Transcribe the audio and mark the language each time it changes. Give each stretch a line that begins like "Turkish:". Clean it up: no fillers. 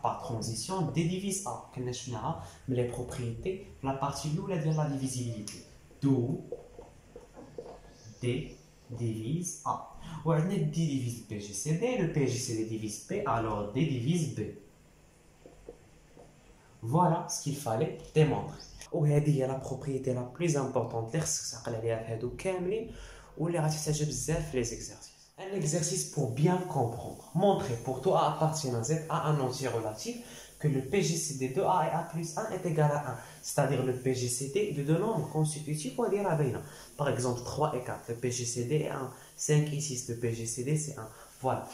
French: Par transition, D divise A. Les propriétés, la partie de la divisibilité. D'où D divise A. Ou D divise le PGCD divise B, alors D divise B. Voilà ce qu'il fallait démontrer.
Arabic: وهذه هي
French: la propriété la plus importante
Arabic: اللي خصك تعقل عليها هادو كاملين واللي غتحتاجها بزاف في
French: les exercices. Un exercice pour bien comprendre. Montrer pour tout A appartenant à Z à un entier relatif que le PGCD de A et A plus 1 est égal à 1. C'est-à-dire le PGCD de deux nombres constitutifs, on va dire à Bénin. Par exemple 3 et 4, le PGCD est 1. 5 et 6, le PGCD c'est 1. Voilà.